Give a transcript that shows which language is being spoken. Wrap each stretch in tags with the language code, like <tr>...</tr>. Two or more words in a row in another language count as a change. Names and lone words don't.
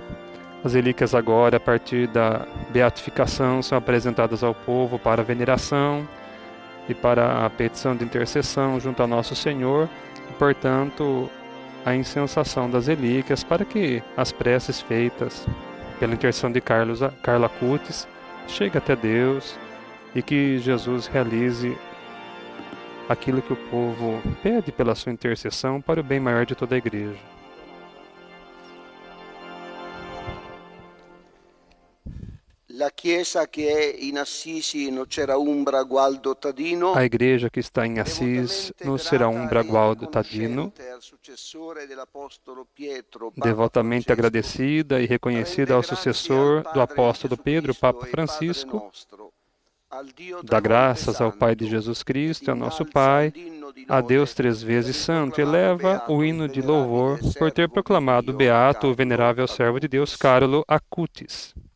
<pt>As relíquias agora, a partir da beatificação, são apresentadas ao povo para a veneração e para a petição de intercessão junto a Nosso Senhor, e, portanto, a incensação das relíquias para que as preces feitas pela intercessão de Carlo Acutis cheguem até Deus e que Jesus realize aquilo que o povo pede pela sua intercessão para o bem maior de toda a Igreja.</pt> <it>La chiesa che è in Assisi no Ceraumbra Gualdo Tadino.</it> <pt>A igreja que está em Assis, no Ceraumbra Gualdo Tadino, devotamente agradecida e reconhecida ao sucessor do apóstolo Pedro, Papa Francisco, dá graças ao Pai de Jesus Cristo, ao nosso Pai, a Deus 3 vezes santo, e eleva o hino de louvor por ter proclamado beato o venerável servo de Deus, Carlo Acutis.</pt>